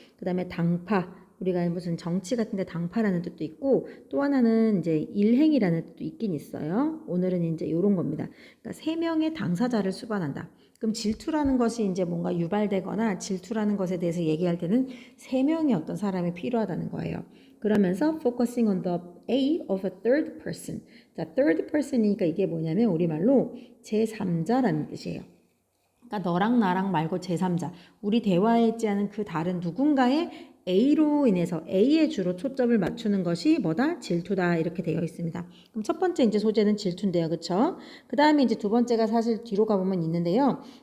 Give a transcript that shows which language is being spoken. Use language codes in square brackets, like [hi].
[ko] 그다음에 당파. 우리가 무슨 정치 같은데 당파라는 뜻도 있고 또 하나는 이제 일행이라는 뜻도 있긴 있어요. 오늘은 이제 이런 겁니다. 그러니까 세 명의 당사자를 수반한다. 그럼 질투라는 것이 이제 뭔가 유발되거나 질투라는 것에 대해서 얘기할 때는 세 명의 어떤 사람이 필요하다는 거예요. 그러면서 [en] focusing on the A of a third person. [ko] 자, third person이니까 이게 뭐냐면 우리말로 제3자라는 뜻이에요. 그러니까 너랑 나랑 말고 제3자. 우리 대화에 있지 않은 그 다른 누군가의 A로 인해서 A에 주로 초점을 맞추는 것이 뭐다? 질투다. 이렇게 되어 있습니다. 그럼 첫 번째 이제 소재는 질투인데요. 그쵸? 그 다음에 이제 두 번째가 사실 뒤로 가보면 있는데요.